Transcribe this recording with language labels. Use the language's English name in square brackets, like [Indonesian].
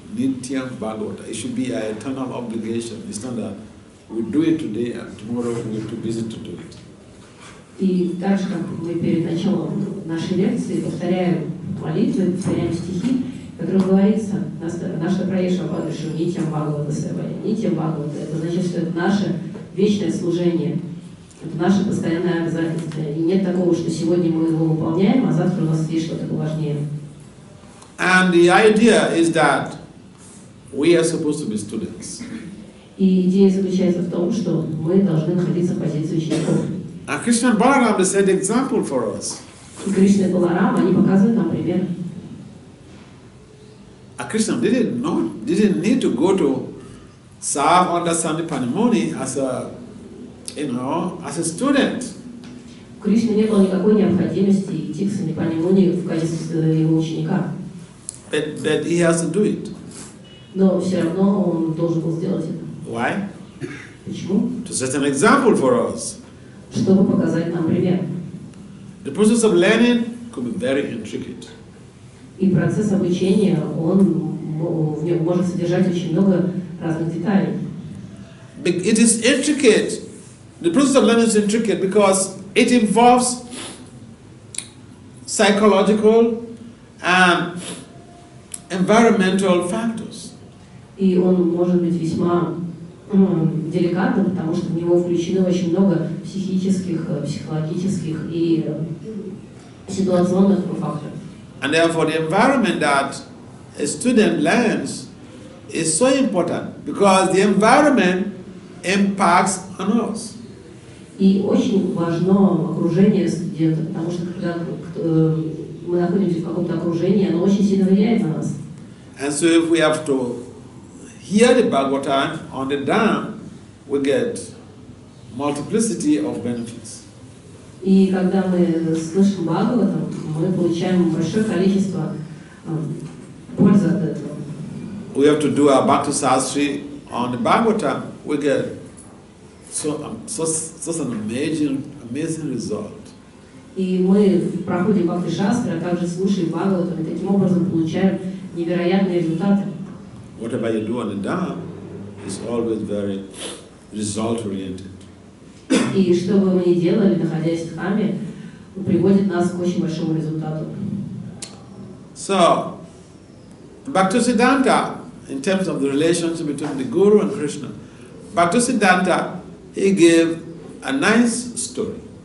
[English] Nityam Bhagavata. It should be an eternal obligation. It's not that we do it today and tomorrow we're too busy to do it. [Russian] И так же, как мы перед началом нашей лекции повторяем молитвы, повторяем стихи, в которых говорится, наша проеша Бхагаватам, Нитьям Бхагавата Севая. Нитьям Бхагавата, это значит, что это наше вечное служение, это наше постоянное обязательство. И нет такого, что сегодня мы его выполняем, а завтра у нас есть что-то поважнее. [English] And the idea is that we are supposed to be students. [Russian] И идея заключается в том, что мы должны находиться в позиции учеников. [English] And Krishna and Balaram, they set the example for us. [Russian] И Кришна и Баларам, они показывают нам пример. [English] Krishna didn't need to go to serve under Sandipani Muni as a student. [Russian] У Кришны не было никакой необходимости идти к Сандипани Муни в качестве его ученика. [English] But he has to do it. [Russian] Но все равно он должен был сделать это. [English] Why? [Russian] Почему? [English] To set an example for us. [Russian] Чтобы показать нам пример. [English] The process of learning could be very intricate. [Russian] И процесс обучения, он в нем может содержать очень много разных деталей. [English] It is intricate. The process of learning is intricate because it involves psychological and environmental factors. [Russian] И он может быть весьма деликатным, потому что в него включено очень много психических, психологических и ситуационных факторов. [English] And therefore the environment that a student learns is so important because the environment impacts on us. [Russian] И очень важно окружение студента, потому что когда мы находимся в каком-то окружении, оно очень сильно влияет на нас. [English] And so if we have to hear the Bhagavatam on the dam, we get multiplicity of benefits. [Russian] И когда мы слышим Бхагаватам, мы получаем большое количество пользы от этого. [English] We have to do our Bhakti Sastri on the Bhagavatam, we get such an amazing result. [Russian] И мы проходим Бхакти Шастры, а также слушаем Бхагаватам, и таким образом получаем невероятные результаты. [English] Whatever you do on the dam is always very result-oriented. [Russian] И что бы мы ни делали, находясь в Дхаме, приводит нас к очень большому результату. [English] So, Bhaktisiddhanta, in terms of the relationship between the Guru and Krishna, Bhaktisiddhanta, he gave a nice story.